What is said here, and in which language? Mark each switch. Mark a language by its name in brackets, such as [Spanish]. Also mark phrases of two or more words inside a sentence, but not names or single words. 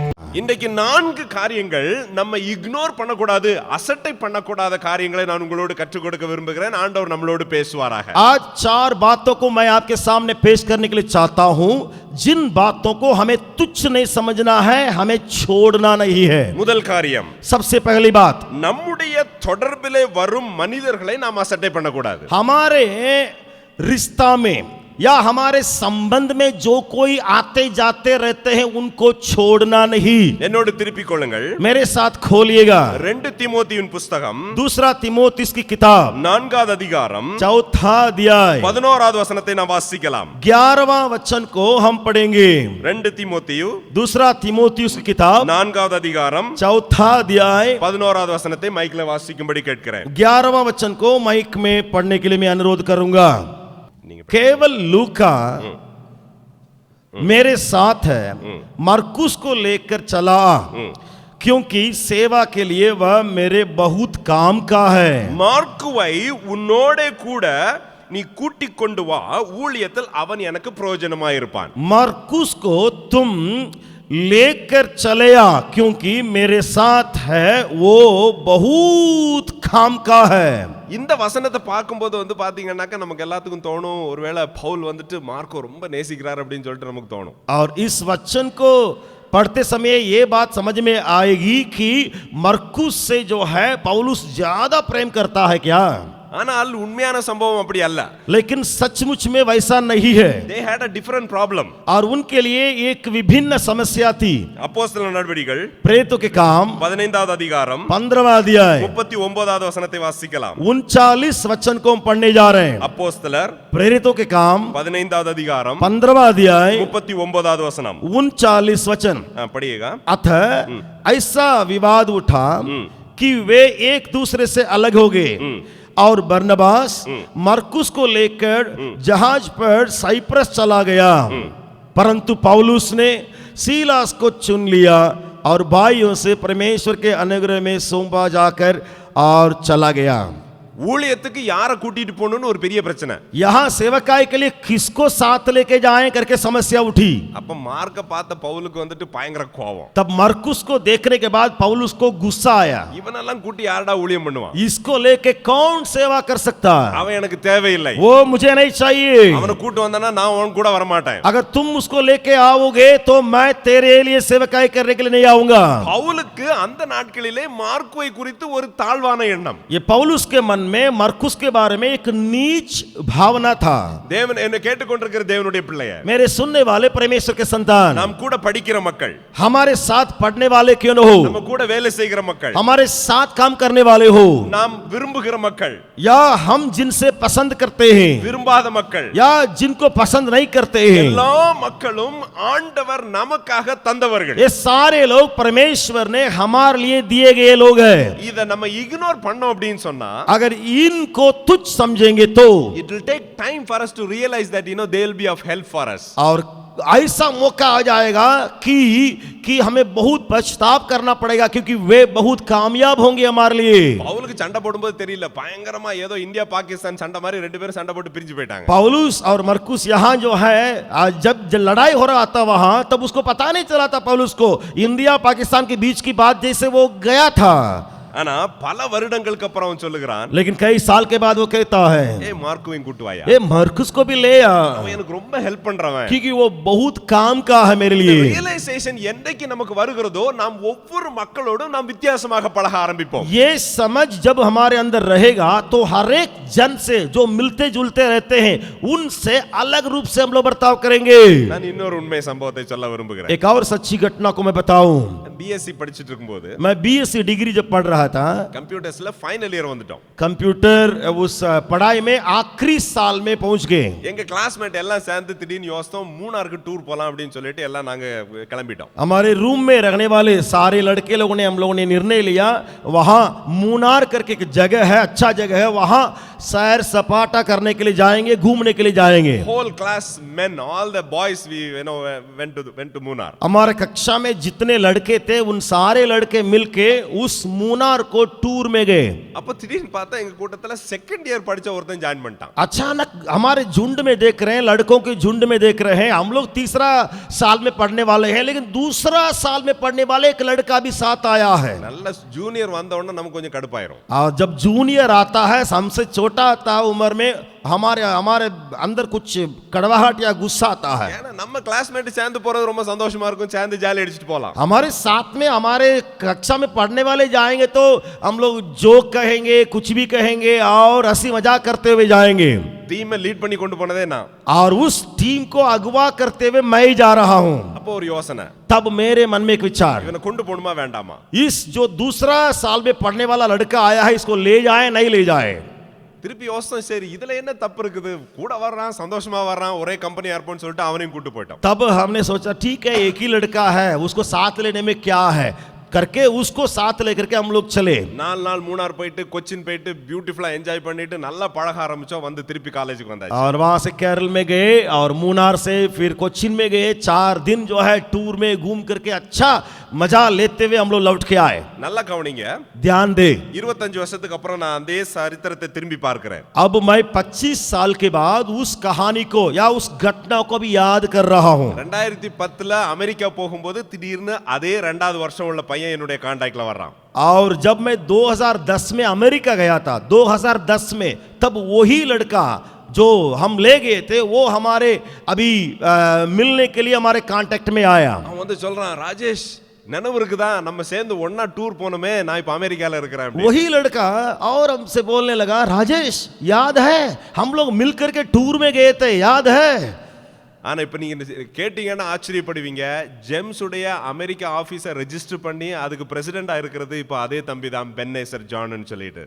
[Tamil] இன்றைக்கு 4 காரியங்கள் நம்ம இக்னோர் பண்ணக்கூடாது, அசட்டை பண்ணக்கூடாத காரியங்களை நான் உங்களோடு கற்றுக் கொடுக்க விரும்புகிறேன். ஆண்டவர் நம்மளோடு பேசுவாராக. [Hindi] आज 4 बातों को मैं आपके सामने पेश करने के लिए चाहता हूं, जिन बातों को हमें तुच्छ नहीं समझना है, हमें छोड़ना नहीं है. [Tamil] முதல் காரியம், [Hindi] सबसे पहली बात, [Tamil] நம்முடைய தொடர்பிலே வரும் மனிதர்களை நாம் அசட்டை பண்ணக்கூடாது. [Hindi] हमारे रिश्ता में या हमारे संबंध में जो कोई आते जाते रहते हैं उनको छोड़ना नहीं. [Tamil] என்னோடு திருப்பிக் கொள்ளுங்கள். [Hindi] मेरे साथ खोलिएगा [Tamil] 2 தீமோத்தேயுவின் புத்தகம் [Hindi] दूसरा तीमुथियुस की किताब [Tamil] 4வது அதிகாரம் [Hindi] चौथा अध्याय [Tamil] 11வது வசனத்தை நாம் வாசிக்கலாம். [Hindi] 11वां वचन को हम पढ़ेंगे. [Tamil] 2 தீமோத்தேயு [Hindi] दूसरा तीमुथियुस की किताब [Tamil] 4வது அதிகாரம் [Hindi] चौथा अध्याय [Tamil] 11வது வசனத்தை மைக்ல வாசிக்கும்படி கேட்கிறேன். [Hindi] 11वां वचन को माइक में पढ़ने के लिए मैं अनुरोध करूंगा. केवल लूका मेरे साथ है, मरकुस को लेकर चला क्योंकि सेवा के लिए वह मेरे बहुत काम का है. [Tamil] மார்க்குவை உன்னோடே கூட நீ கூட்டிக் கொண்டு வா, ஊழியத்தில் அவன் எனக்கு பிரயோஜனமாய் இருப்பான். [Hindi] मरकुस को तुम लेकर चले आ क्योंकि मेरे साथ है, वो बहुत काम का है. [Tamil] இந்த வசனத்தை பார்க்கும்போது பாத்தீங்கன்னாக்க நமக்கு எல்லாத்துக்கும் தோணும், ஒருவேளை பவுல் மார்க்கோ ரொம்ப நேசிக்கிறார் அப்படின்னு சொல்லிட்டு நமக்கு தோணும். [Hindi] और इस वचन को पढ़ते समय ये बात समझ में आएगी कि मरकुस से जो है पौलुस ज्यादा प्रेम करता है क्या? [Tamil] ஆனால் உண்மையான சம்பவம் அப்படி அல்ல. [Hindi] लेकिन सचमुच में वैसा नहीं है. [English] They had a different problem. [Hindi] और उनके लिए एक विभिन्न समस्या थी. [Tamil] அப்போஸ்தலர் நடவடிக்கைகள் [Hindi] प्रेरितों के काम [Tamil] 15வது அதிகாரம் [Hindi] 15वां अध्याय [Tamil] 39வது வசனத்தை வாசிக்கலாம். [Hindi] 39 वचन को हम पढ़ने जा रहे हैं. [Tamil] அப்போஸ்தலர் [Hindi] प्रेरितों के काम [Tamil] 15வது அதிகாரம் [Hindi] 15वां अध्याय [Tamil] 39வது வசனம். [Hindi] 39 वचन. पढ़िएगा. अतः ऐसा विवाद उठा कि वे एक दूसरे से अलग हो गए और बरनबास मरकुस को लेकर जहाज पर साइप्रस चला गया, परंतु पौलुस ने सीलास को चुन लिया और भाइयों से परमेश्वर के अनुग्रह में सौंपा जाकर और चला गया. [Tamil] ஊழியத்துக்கு யாரை கூட்டிட்டு போகணும்னு ஒரு பெரிய பிரச்சனை. [Hindi] यहाँ सेवकाई के लिए किसको साथ लेके जाएं करके समस्या उठी. [Tamil] அப்ப மார்க்க பார்த்த பவுலுக்கு பயங்கர கோபம். [Hindi] तब मरकुस को देखने के बाद पौलुस को गुस्सा आया. [Tamil] இவனெல்லாம் கூட்டி யாரடா ஊழியம் பண்ணுவான்? [Hindi] इसको लेके कौन सेवा कर सकता है? [Tamil] அவன் எனக்கு தேவையில்லை. [Hindi] वो मुझे नहीं चाहिए. [Tamil] அவனை கூட்டி வந்தானா நான் அவன் கூட வர மாட்டேன். [Hindi] अगर तुम उसको लेके आओगे तो मैं तेरे लिए सेवकाई करने के लिए नहीं आऊंगा. [Tamil] பவுலுக்கு அந்த நாட்களிலே மார்க்குவை குறித்து ஒரு தாழ்வான எண்ணம். [Hindi] ये पौलुस के मन में मरकुस के बारे में एक नीच भावना था. [Tamil] தேவன் என்ன கேட்டுக்கொண்டிருக்கிற தேவனுடைய பிள்ளையே, [Hindi] मेरे सुनने वाले परमेश्वर के संतान, [Tamil] நாம் கூட படிக்கிற மக்கள், [Hindi] हमारे साथ पढ़ने वाले क्यों न हो, [Tamil] நம்ம கூட வேலை செய்கிற மக்கள், [Hindi] हमारे साथ काम करने वाले हो, [Tamil] நாம் விரும்புகிற மக்கள், [Hindi] या हम जिनसे पसंद करते हैं, [Tamil] விரும்பாத மக்கள், [Hindi] या जिनको पसंद नहीं करते हैं, [Tamil] எல்லா மக்களும் ஆண்டவர் நமக்காக தந்தவர்கள். [Hindi] ये सारे लोग परमेश्वर ने हमारे लिए दिए गए लोग हैं. [Tamil] இத நம்ம இக்னோர் பண்ணோம் அப்படினு சொன்னா, [Hindi] अगर इनको तुच्छ समझेंगे तो [English] it will take time for us to realize that they will be of help for us. [Hindi] और ऐसा मौका आ जाएगा कि हमें बहुत पछतावा करना पड़ेगा क्योंकि वे बहुत कामयाब होंगे हमारे लिए. [Tamil] பவுலுக்கு சண்டை போடும்போது தெரியல, பயங்கரமா ஏதோ இந்தியா பாகிஸ்தான் சண்டை மாதிரி ரெண்டு பேரும் சண்டை போட்டு பிரிஞ்சு போயிட்டாங்க. [Hindi] पौलुस और मरकुस यहाँ जो है, जब लड़ाई हो रहा था वहां, तब उसको पता नहीं चला था पौलुस को इंडिया पाकिस्तान के बीच की बात जैसे वो गया था. [Tamil] ஆனா பல வருடங்களுக்கு அப்புறம் அவன் சொல்லுகிறான், [Hindi] लेकिन कई साल के बाद वो कहता है, [Tamil] ए மார்க்குவையும் கூட்டி வாயா, [Hindi] ए मरकुस को भी ले आ, [Tamil] அவன் எனக்கு ரொம்ப ஹெல்ப் பண்றவன், [Hindi] क्योंकि वो बहुत काम का है मेरे लिए. [Tamil] ரியலைசேஷன் என்னைக்கு நமக்கு வருகிறதோ நாம் ஒவ்வொரு மக்களோடும் நாம் வித்தியாசமாக பழக ஆரம்பிப்போம். [Hindi] ये समझ जब हमारे अंदर रहेगा तो हर एक जन से जो मिलते जुलते रहते हैं उनसे अलग रूप से हम लोग बर्ताव करेंगे. [Tamil] நான் இன்னொரு உண்மை சம்பவத்தை சொல்ல விரும்புகிறேன். [Hindi] एक और सच्ची घटना को मैं बताऊं. [Tamil] बीएससी படிச்சிட்டு இருக்கும்போது, [Hindi] मैं [English] BSc degree [Hindi] जब पढ़ रहा था, [Tamil] कंप्यूटर्सல [English] final year [Tamil] வந்துட்டோம். [Hindi] कंप्यूटर उस पढ़ाई में आखिरी साल में पहुंच गए. [Tamil] எங்க கிளாஸ்மேட் எல்லாம் சேர்ந்து திடீர்னு யோசித்தோம் மூணாருக்கு டூர் போலாம் அப்படின்னு சொல்லிட்டு எல்லாம் நாங்க கிளம்பிட்டோம். [Hindi] हमारे रूम में रहने वाले सारे लड़के लोगों ने, हम लोगों ने निर्णय लिया वहां मूनार करके एक जगह है, अच्छा जगह है, वहां सैर सपाटा करने के लिए जाएंगे, घूमने के लिए जाएंगे. [English] whole class men, all the boys we went to Munnar. [Hindi] हमारे कक्षा में जितने लड़के थे उन सारे लड़के मिलके उस मूनार मुनार को टूर में गए। [Tamil] அப்ப திடீர்னு பார்த்தா எங்க கூட்டத்துல [English] second year [Tamil] படிச்ச ஒருத்தன் ஜாயின் பண்ணிட்டான். [Hindi] अचानक हमारे झुंड में देख रहे हैं, लड़कों के झुंड में देख रहे हैं, हम लोग तीसरा साल में पढ़ने वाले हैं, लेकिन दूसरा साल में पढ़ने वाले एक लड़का भी साथ आया है। [Tamil] நல்ல ஜூனியர் வந்த உடனே நமக்கு கொஞ்சம் கடுப்பாயிரும். [Hindi] और जब जूनियर आता है, हमसे छोटा आता है उम्र में, हमारे हमारे अंदर कुछ कड़वाहट या गुस्सा आता है। [Tamil] ஏன்னா நம்ம கிளாஸ்மேட் சேர்ந்து போறது ரொம்ப சந்தோஷமா இருக்கும், சேர்ந்து ஜாலி அடிச்சிட்டு போலாம். [Hindi] हमारे साथ में हमारे कक्षा में पढ़ने वाले जाएंगे तो हम लोग जोक कहेंगे, कुछ भी कहेंगे और हंसी मजाक करते हुए जाएंगे। [English] team lead [Tamil] பண்ணி கொண்டு போனதே நான். [Hindi] और उस टीम को अगवा करते हुए मैं ही जा रहा हूं। [Tamil] அப்போ ஒரு யோசனை, [Hindi] तब मेरे मन में एक विचार, [Tamil] இவனை கொண்டு போணுமா வேண்டாமா? [Hindi] इस जो दूसरा साल में पढ़ने वाला लड़का आया है, इसको ले जाए नहीं ले जाए। [Tamil] திருப்பி யோசனை, சரி இதுல என்ன தப்பு இருக்குது, கூட வர்றான், சந்தோஷமா வர்றான், ஒரே [English] company airport [Tamil] சொல்லிட்டு அவனையும் கூட்டு போயிட்டோம். [Hindi] तब हमने सोचा ठीक है, एक ही लड़का है, उसको साथ लेने में क्या है करके उसको साथ लेकर के हम लोग चले। [Tamil] 4 நாள் மூணார் போயிட்டு கொச்சின் போயிட்டு [English] beautifully enjoy [Tamil] பண்ணிட்டு நல்லா பழக ஆரம்பிச்சோம். வந்து திருப்பி காலேஜுக்கு வந்தாச்சு. [Hindi] और वहां से केरल में गए और मुनार से फिर कोचिन में गए। 4 दिन जो है टूर में घूम करके अच्छा मजा लेते हुए हम लोग लौट के आए। [Tamil] நல்லா கவனிங்க, [Hindi] ध्यान दे, [Tamil] 25 வருஷத்துக்கு அப்புறம் நான் அதே சரித்திரத்தை திரும்பி பார்க்கிறேன். [Hindi] अब मैं 25 साल के बाद उस कहानी को या उस घटना को भी याद कर रहा हूं। [Tamil] 2010ல அமெரிக்கா போகும்போது திடீர்னு அதே 2வது வருஷம் உள்ள பையன் என்னுடைய கான்டாக்ட்ல வர்றான். [Hindi] और जब मैं 2010 में अमेरिका गया था, 2010 में, तब वही लड़का जो हम ले गए थे वो हमारे अभी मिलने के लिए हमारे कांटेक्ट में आया। [Tamil] அவன் வந்து சொல்றான், ராஜேஷ் நினைவு இருக்குதா, நம்ம சேர்ந்து ஒண்ணா டூர் போனோமே, நான் இப்ப அமெரிக்கால இருக்கிறேன். [Hindi] वही लड़का और हमसे बोलने लगा, राजेश याद है हम लोग मिलकर के टूर में गए थे, याद है? [Tamil] ஆனா இப்ப நீங்க கேட்டீங்கன்னா ஆச்சரியப்படுவீங்க, ஜெம்ஸ் உடைய அமெரிக்கா [English] office register [Tamil] பண்ணி அதுக்கு பிரசிடென்டா இருக்கிறது இப்ப அதே தம்பி தான், பென்னேசர் ஜான்னு சொல்லிட்டு.